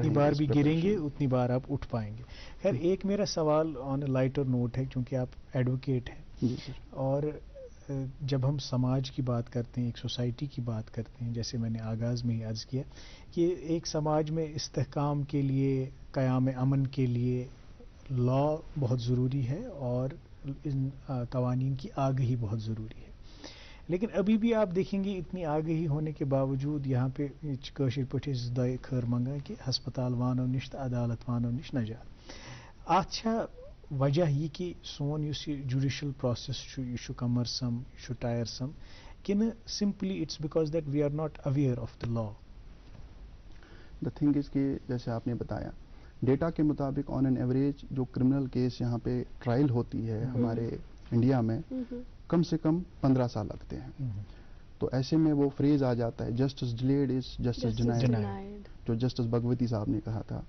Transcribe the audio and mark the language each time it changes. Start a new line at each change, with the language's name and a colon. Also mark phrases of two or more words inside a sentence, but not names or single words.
Urdu: جتنی بار بھی گریں گے اتنی بار آپ اٹھ پائیں گے. خیر، ایک میرا سوال
English: on a lighter note
Urdu: ہے، کیونکہ آپ ایڈوکیٹ ہیں، اور جب ہم سماج کی بات کرتے ہیں، ایک سوسائٹی کی بات کرتے ہیں، جیسے میں نے آغاز میں ہی عرض کیا کہ ایک سماج میں استحکام کے لیے، قیام امن کے لیے لا بہت ضروری ہے اور ان قوانین کی آگہی بہت ضروری ہے. لیکن ابھی بھی آپ دیکھیں گے اتنی آگہی ہونے کے باوجود یہاں پہ
Kashmiri: کٲشِر پٲٹھۍ ٲسۍ دۄیہِ خٲر منگان کہ ہسپتال وانو نش تہٕ عدالت وانو نش نجات. اتھ چھا وجہ یہ کہ سون یُس یہ
English: judicial process
Kashmiri: چھُ یہ چھُ کمرسم، یہ چھُ ٹائرسم، کنہٕ
English: simply it's because that we are not aware of the law? the thing is
Urdu: کہ جیسے آپ نے بتایا، ڈیٹا کے مطابق
English: on an average
Urdu: جو
English: criminal case
Urdu: یہاں پہ ٹرائل ہوتی ہے ہمارے انڈیا میں، کم سے کم 15 سال لگتے ہیں. تو ایسے میں وہ فریز آ جاتا ہے،
English: justice delayed is justice denied,
Urdu: جو جسٹس بھگوتی صاحب نے کہا تھا.